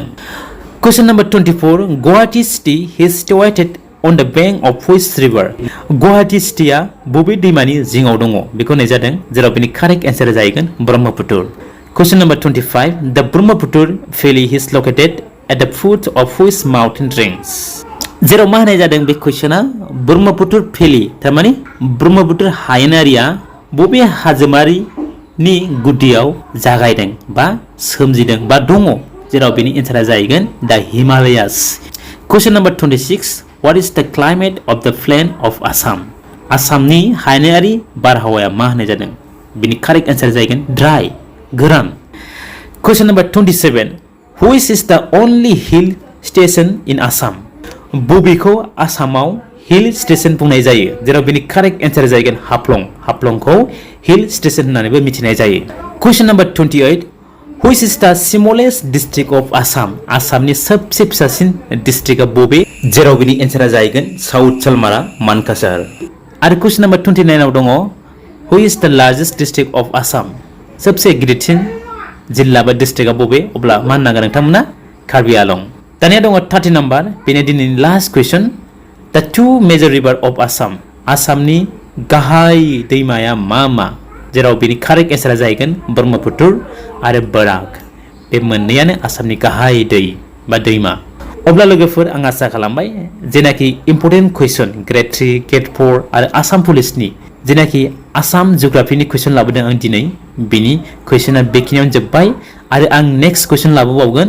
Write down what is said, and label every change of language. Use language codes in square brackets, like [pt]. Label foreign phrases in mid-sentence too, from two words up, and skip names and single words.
[en] Question number 24. Guwahati city is situated on the bank of which river? [brx] गुवाहाटी सिटिया बबे दैमानि जिङाव दङ? बेखौ होननाय जादों, जेराव बिनि [en] correct answer [brx] जाहैगोन ब्रह्मपुत्र. [en] Question number 25. The Brahmaputra valley is located at the foot of which mountain range? [brx] जेराव मा होननाय जादों बे कुइसना ब्रह्मपुत्र भेलि, थारमानि ब्रह्मपुत्र हायेनारिया बबे हाजोमारिनि गुदियाव जागायदों बा सोमजिदों बा दङ? जेराव बिनि एन्सारा जाहैगोन द हिमालयास. [en] Question number 26. What is the climate of the plain of Assam? [brx] आसामनि हायेनारि बारहावाया मा होननाय जादों? बिनि [en] correct answer [brx] जाहैगोन ड्राई, गोरान. [en] Question number 27. Which is the only hill station in Assam? [brx] बबेखौ आसामाव [en] hill station [brx] बुंनाय जायो? जेराव बिनि [en] correct answer [brx] जाहैगोन हाफ्लं. हाफ्लंखौ [en] hill station [brx] होननानैबो मिथिनाय जायो. [en] Question number 28. Which is the smallest district of Assam? [brx] आसामनि सबसे फिसासिन डिस्ट्रिक्टआ बबे? जेराव बिनि एन्सारा जाहैगोन साउथ सालमारा मानकासार. आरो [en] question number [brx] 29 आव दङ [en] Who is the largest district of Assam? [brx] सबसे गिदिरसिन जिल्ला बा डिस्ट्रिक्टआ बबे? अब्ला मा होननांगोन नोंथांमोना? कार्बि आलं. दानिया दङ 30 नाम्बार, बेनो दिनैनि [en] last question. The two major river of Assam. [brx] आसामनि गाहाय दैमाया मा? जेराव बिनि [en] correct answer [brx] जाहैगोन ब्रह्मपुत्र आरो बराक. बे मोननैयानो आसामनि गाहाय दै बा दैमा. अब्ला लोगोफोर आं आसा खालामबाय जेनाखि [en] important question grade 3, grade 4 [brx] आरो आसाम पुलिसनि जेनाखि आसाम जिअग्राफिनि कुइसन लाबोदों आं दिनै, बिनि कुइसना बेखिनियावनो जोब्बाय आरो आं [en] next question [brx] लाबोबावगोन.